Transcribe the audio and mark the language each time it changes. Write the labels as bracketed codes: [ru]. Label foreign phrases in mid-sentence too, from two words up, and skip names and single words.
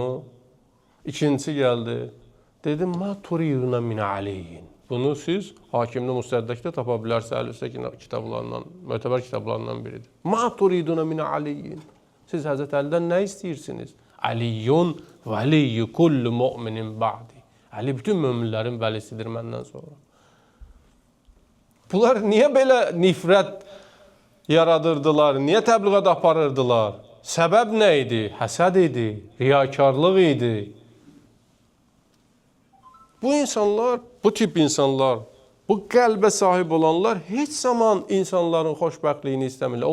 [az] İkincisi gəldi. Dedi, [ar] مَا تُرِيدُونَ مِنْ عَلِيٍّ. [az] Bunu siz Hakimli Müstədrəkdə tapa bilərsiniz. Əl-Üstə kitablarından, mötəbər kitablarından biridir. [ar] مَا تُرِيدُونَ مِنْ عَلِيٍّ. [az] Siz Həzrət Əlidən nə istəyirsiniz? [ar] عَلِيٌّ وَلِيُّ كُلِّ مُؤْمِنٍ بَعْدِي. [az] Əli bütün möminlərin vəlisidir məndən sonra. Bunlar niyə belə nifrət yaradırdılar? Niyə təbliğat aparırdılar? Səbəb nə idi? Həsəd idi, riyakarlıq idi. Bu insanlar, bu tip insanlar, bu qəlbə sahib olanlar heç zaman insanların xoşbəxtliyini istəmirlər.